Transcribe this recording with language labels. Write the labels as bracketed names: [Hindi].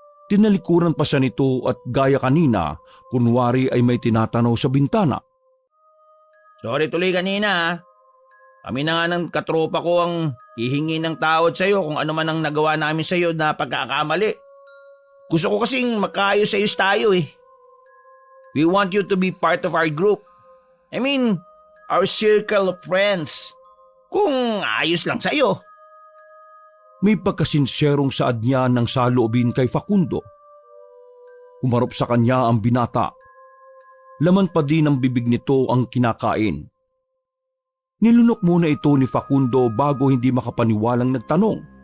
[Filipino] Tinalikuran pa siya nito at gaya kanina, kunwari ay may tinatanaw sa bintana. Sorry tuloy kanina ha. Kami na nga ng katropa ko ang hihingi ng tawad sa'yo kung ano man ang nagawa namin sa'yo na pagkakamali. Gusto ko kasing magkaayos-ayos tayo eh. [English] We want you to be part of our group. I mean, our circle of friends. [Filipino] Kung ayos lang sa'yo. May pagkasinserong saad niya ng saloobin kay Facundo. Umarop sa kanya ang binata. Laman pa din ng bibig nito ang kinakain. Nilunok muna ito ni Facundo bago hindi makapaniwalang nagtanong.